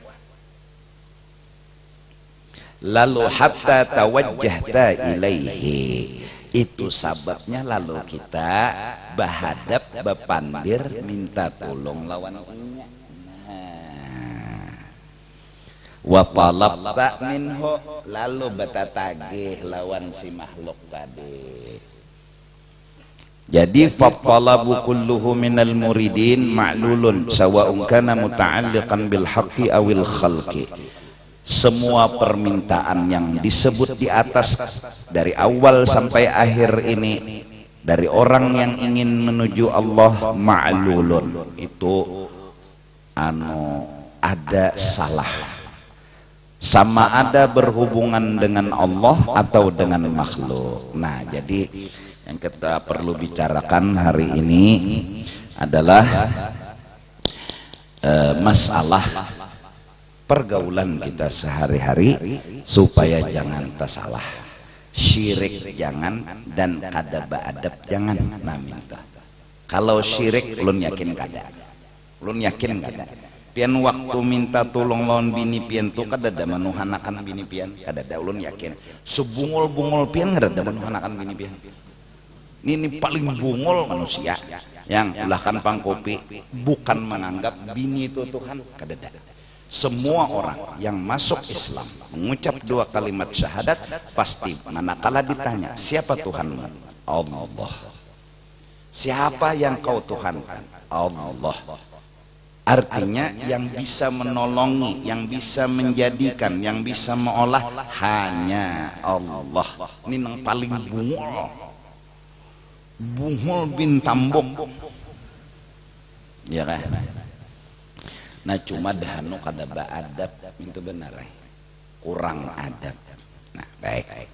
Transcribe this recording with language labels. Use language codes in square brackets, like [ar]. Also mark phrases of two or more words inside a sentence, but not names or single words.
[bjn] Lalu [ar] حتى توجهت إليه, [bjn] itu sababnya lalu kita bahadap bepandir minta tolong lawan inya. [ar] وطلبت منه, [bjn] lalu batatagih lawan si makhluk tadi. [ar] Jadi فالطلب كله من المريدين معلول سواء كان متعلقا بالحق أو الخلق. [id] Semua permintaan yang disebut di atas dari awal sampai akhir ini dari orang yang ingin menuju Allah ma'lulun, itu ada salah, sama ada berhubungan dengan Allah atau dengan makhluk. Nah, jadi yang kita perlu bicarakan hari ini adalah masalah pergaulan kita sehari-hari supaya jangan tersalah, syirik jangan, dan [bjn] kada ba'adab [id] jangan. [bjn] Nah, minta kalau syirik ulun yakin kada, ulun yakin kada. Pian waktu minta tolong lawan bini pian tu kada ada menuhanakan bini pian, kada ada, ulun yakin. Sebungul-bungul pian kada ada menuhanakan bini pian. Ini paling bungul manusia yang ulahkan pangkopi bukan menganggap bini itu Tuhan. Kadada. [id] Semua orang yang masuk Islam mengucap 2 kalimat syahadat pasti manakala ditanya siapa Tuhanmu, Allah. Siapa yang kau tuhankan? Allah. Artinya yang bisa menolongi, yang bisa menjadikan, yang bisa mengolah hanya Allah. [bjn] Ini yang paling bungul bin tambok. [id] Ya kan? [bjn] Nah cuma dahanu kada beadab itu benar, kurang adab. [id] Nah baik.